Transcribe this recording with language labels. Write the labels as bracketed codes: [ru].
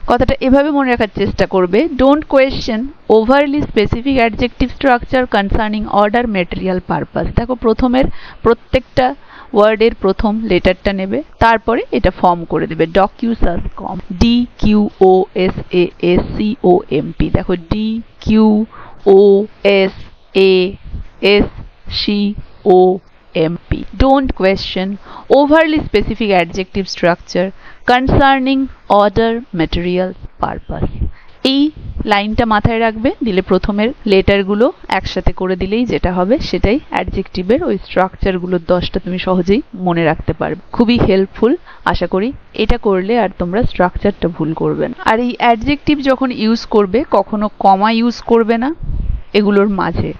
[bn] কথাটা এভাবে মনে রাখার চেষ্টা করবে, [en] Don't question overly specific adjective structure concerning order, material, purpose. [bn] দেখো, প্রথমের প্রত্যেকটা ওয়ার্ডের প্রথম লেটারটা নেবে, তারপরে এটা ফর্ম করে দেবে ডকিউসাসকম, DQOSASCOMP। দেখো DQOSASCOMP। [en] Don't question overly specific adjective structure concerning order, materials, purpose। [bn] এই লাইনটা মাথায় রাখবে, দিলে প্রথমের লেটারগুলো একসাথে করে দিলেই যেটা হবে সেটাই অ্যাডজেক্টিভের ওই স্ট্রাকচারগুলোর 10টা তুমি সহজেই মনে রাখতে পারবে। খুবই হেল্পফুল, আশা করি এটা করলে আর তোমরা স্ট্রাকচারটা ভুল করবে না। আর এই অ্যাডজেক্টিভ যখন ইউজ করবে কখনো কমা ইউজ করবে না এগুলোর মাঝে।